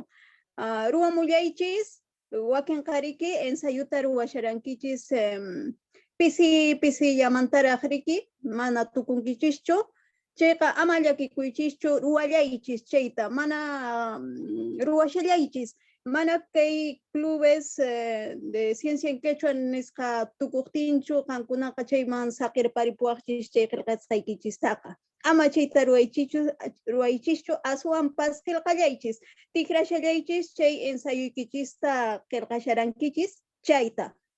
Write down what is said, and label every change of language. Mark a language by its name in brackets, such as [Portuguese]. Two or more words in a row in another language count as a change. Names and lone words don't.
[Quechua] Ruwamullaychis, wakinqariki ensayuta ruwasharankichis pisi llamantaraq riki, mana tukunkichischu, chayqa ama llakikuychischu, ruwallaychis chayta, mana ruwashallaychis, mana kay [Spanish] clubes de ciencia en quechua [Quechua] nisqa tukuqtinchu, qankunaqa chayman saqirparipuwaqchis chay qillqasqaykichistaqa. Ama chayta ruwaychischu, aswanpas qillqallaychis, tikrashallaychis chay ensayuykichista qillqasharankichis chayta.